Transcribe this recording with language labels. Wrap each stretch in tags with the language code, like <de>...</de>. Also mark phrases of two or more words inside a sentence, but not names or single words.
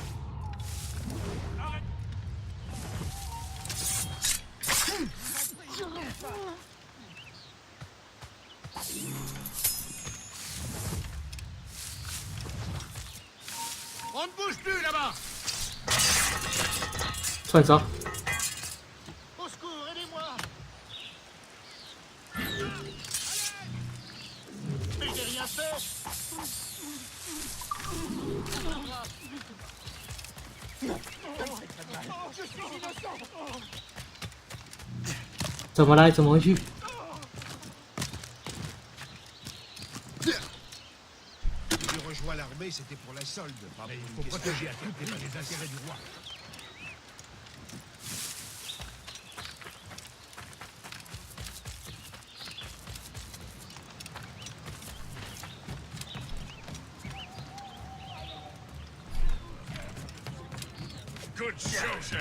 <fr>On ne bouge plus là-bas.</fr> <zh>串烧。</zh> <fr>Au secours, aidez-moi. Mais j'ai rien fait.</fr> <zh>怎么来？怎么回去？</zh> <fr>Je rejoins l'armée, c'était pour la solde. Mais il faut protéger à tout prix les intérêts du roi.</fr> <en>Good show, Shay.</en>